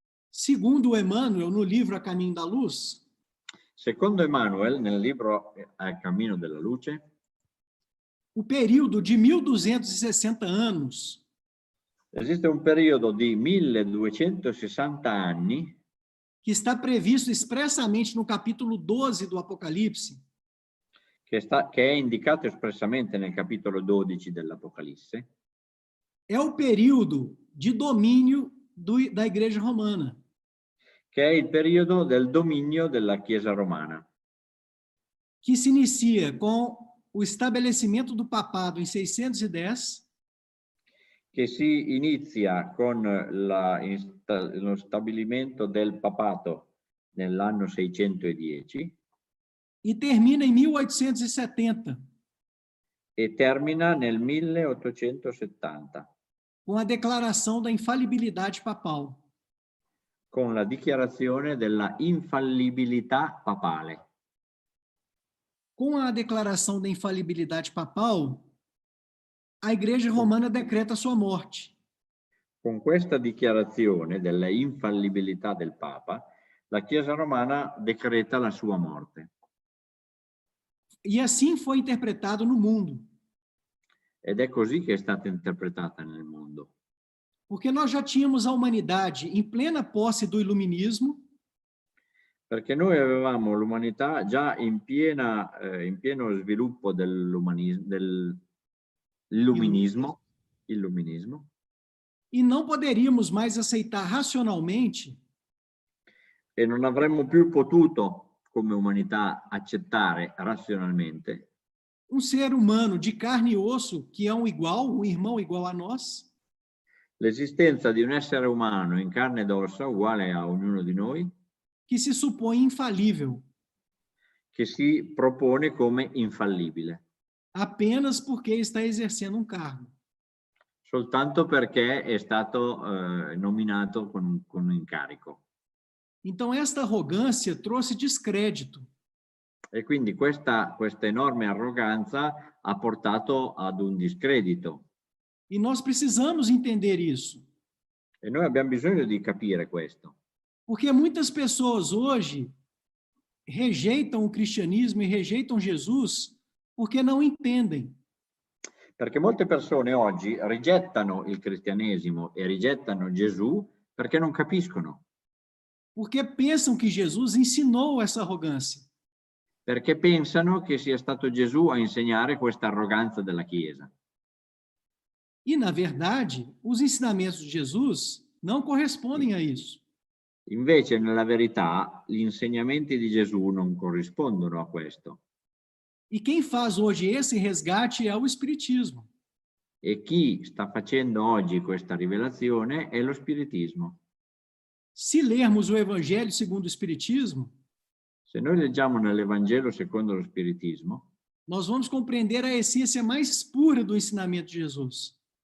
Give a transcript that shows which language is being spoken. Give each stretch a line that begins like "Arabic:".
Portuguese: Segundo Emmanuel, no livro A Caminho da Luz,
Italian: secondo Emmanuel, nel libro A Cammino della Luce,
Portuguese: o período de 1260 anos
Italian: esiste un periodo di 1260 anni
Portuguese: que está previsto expressamente no capítulo 12 do Apocalipse,
Italian: che è indicato espressamente nel capitolo 12 dell'Apocalisse,
Portuguese: é o período de domínio da Igreja Romana.
Italian: Che è il periodo del dominio della Chiesa romana.
Portuguese: Que se inicia com o estabelecimento do papado em 610.
Italian: Che si inizia con lo stabilimento del papato nell'anno 610.
Portuguese: E termina em 1870.
Italian: E termina nel 1870.
Portuguese: Com a declaração da infalibilidade papal.
Italian: Con la dichiarazione della infallibilità papale.
Portuguese: Com a declaração da infalibilidade papal, a Igreja Romana decreta sua morte.
Italian: Con questa dichiarazione della infallibilità del Papa, la Chiesa romana decreta la sua morte.
Portuguese: E assim foi interpretado no mundo.
Italian: Ed è così che è stata interpretata nel mondo.
Portuguese: Porque nós já tínhamos a humanidade em plena posse do iluminismo,
Italian: Perché noi avevamo l'umanità già in pieno sviluppo dell'illuminismo,
Portuguese: e não poderíamos mais aceitar racionalmente
Italian: e non avremmo più potuto, come umanità, accettare razionalmente
Portuguese: um ser humano de carne e osso que é um irmão igual a nós,
Italian: l'esistenza di un essere umano in carne ed ossa, uguale a ognuno di noi,
Portuguese: que se supõe infalível,
Italian: che si propone come infallibile,
Portuguese: apenas porque está exercendo um cargo.
Italian: soltanto perché è stato nominato con un incarico.
Portuguese: Então, esta arrogância trouxe descrédito.
Italian: E quindi questa enorme arroganza ha portato ad un discredito.
Portuguese: E nós precisamos entender isso.
Italian: E noi abbiamo bisogno di capire questo.
Portuguese: Porque muitas pessoas hoje rejeitam o cristianismo e rejeitam Jesus porque não entendem.
Italian: Perché molte persone oggi rigettano il cristianesimo e rigettano Gesù perché non capiscono.
Portuguese: Porque pensam que Jesus ensinou essa arrogância.
Italian: Perché pensano che sia stato Gesù a insegnare questa arroganza della Chiesa.
Portuguese: E, na verdade, os ensinamentos de Jesus não correspondem a isso.
Italian: Invece, nella verità, gli insegnamenti di Gesù non corrispondono a questo.
Portuguese: E quem faz hoje esse resgate é o Espiritismo.
Italian: E chi sta facendo oggi questa rivelazione è lo spiritismo.
Portuguese: Se lermos o Evangelho segundo o Espiritismo,
Italian: Se noi leggiamo nell'Evangelo secondo lo spiritismo,
Portuguese: nós vamos compreender a essência mais pura do ensinamento de Jesus.